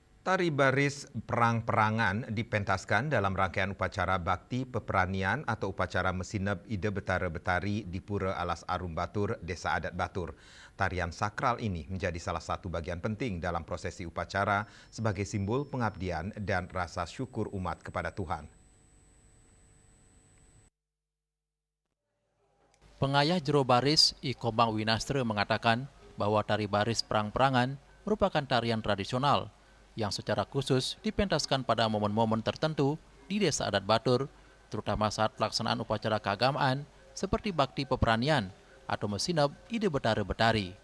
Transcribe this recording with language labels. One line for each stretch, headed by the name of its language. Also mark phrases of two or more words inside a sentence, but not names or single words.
Indonesian: Tari baris perang-perangan dipentaskan dalam rangkaian upacara bakti peperanian atau upacara mesinep Ide Betara Betari di Pura Alas Arum Batur, Desa Adat Batur. Tarian sakral ini menjadi salah satu bagian penting dalam prosesi upacara sebagai simbol pengabdian dan rasa syukur umat kepada Tuhan. Pengayah jero baris I Kombang Winastre mengatakan bahwa tari baris perang-perangan merupakan tarian tradisional yang secara khusus dipentaskan pada momen-momen tertentu di Desa Adat Batur, terutama saat pelaksanaan upacara keagamaan seperti bakti peperanian atau mesinep Ide Betara Betari.